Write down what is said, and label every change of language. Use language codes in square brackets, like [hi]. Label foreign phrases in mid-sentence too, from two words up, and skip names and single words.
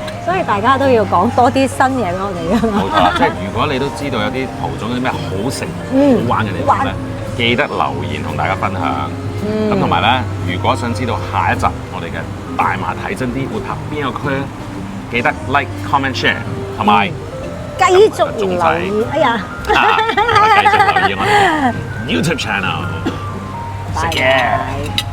[yue] 所以大家都要講多啲新嘢俾我哋㗎嘛。冇錯啦，即係如果你都知道有啲蒲種有啲咩好食、好玩嘅地方咧，記得留言同大家分享。咁同埋咧，如果想知道下一集我哋嘅大馬睇真啲會拍邊個區咧，記得 [en] like、comment、share [yue] 同埋繼續留意。哎呀，繼續留意我哋 YouTube channel。食嘢。